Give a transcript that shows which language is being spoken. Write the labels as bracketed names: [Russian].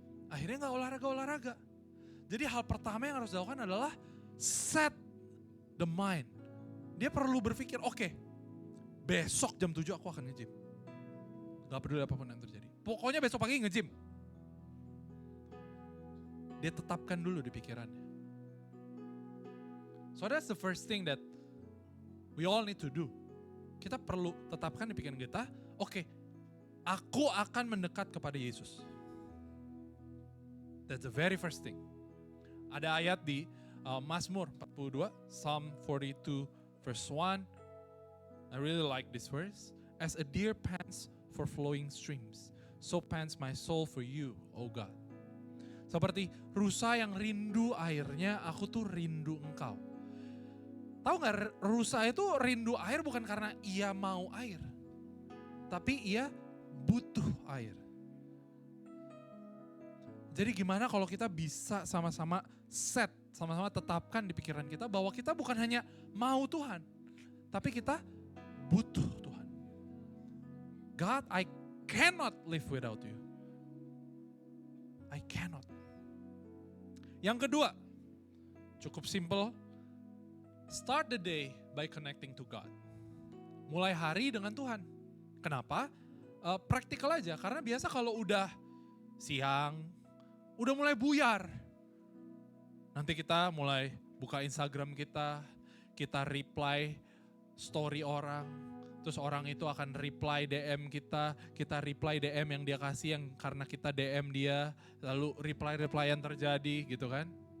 [Indonesian] Akhirnya gak olahraga-olahraga. Jadi hal pertama yang harus dilakukan adalah [English] set the mind. [Indonesian] Dia perlu berpikir, oke, besok jam 7 aku akan nge-gym. Gak peduli apapun yang terjadi. Pokoknya besok pagi nge-gym. Dia tetapkan dulu di pikirannya. [English] So that's the first thing that we all need to do. [Indonesian] Kita perlu tetapkan di pikiran kita, oke, aku akan mendekat kepada Yesus. [English] That's the very first thing. [Indonesian] Ada ayat di Mazmur 42, [English] Psalm 42 verse 1. I really like this verse. As a deer pants for flowing streams, so pants my soul for you, O God. [Indonesian] Seperti rusa yang rindu airnya, aku tuh rindu engkau. Tahu gak, rusa itu rindu air bukan karena ia mau air. Tapi ia butuh air. Jadi gimana kalau kita bisa sama-sama set, sama-sama tetapkan di pikiran kita bahwa kita bukan hanya mau Tuhan, tapi kita butuh Tuhan. [English] God, I cannot live without you. I cannot. [Indonesian] Yang kedua, cukup simple. [English] Start the day by connecting to God. [Indonesian] Mulai hari dengan Tuhan. Kenapa? Praktikal aja, karena biasa kalau udah siang, udah mulai buyar. Nanti kita mulai buka Instagram kita reply story orang, terus orang itu akan reply DM kita reply DM yang dia kasih yang karena kita DM dia, lalu reply-replyan terjadi gitu kan.